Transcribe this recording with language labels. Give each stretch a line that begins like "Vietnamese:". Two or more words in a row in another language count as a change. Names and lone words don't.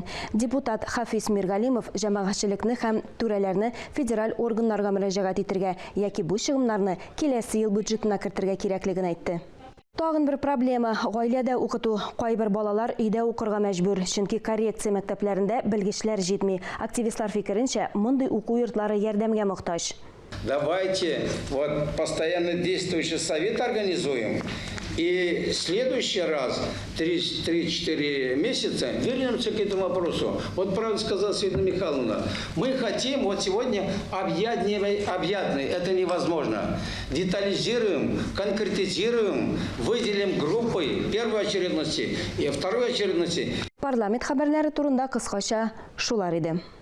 Tatar: Депутат Хафиз Миргалимов җәмәгатьчелекне һәм түрәләрне федераль органнарга мөрәҗәгать итәргә яки бу чыгымнарны киләсе ел бюджетына кертергә кирәклеген әйтте. Тагын бер проблема – гаиләдә укыту. Кайбер балалар өйдә укырга мәҗбүр, чөнки коррекция мәктәпләрендә белгечләр җитми. Активистлар фикеренчә, мондый уку йортлары ярдәмгә мохтаҗ.
Russian: Давайте вот постоянно действующий совет организуем. И в следующий раз, 3-4 месяца, вернемся к этому вопросу. Вот правильно сказала Светлана Михайловна, мы хотим вот сегодня объятный, это невозможно. Детализируем, конкретизируем, выделим группы первой очередности и второй очередности.
Tatar: Парламент хәбәрләре турында кыскача шулар иде.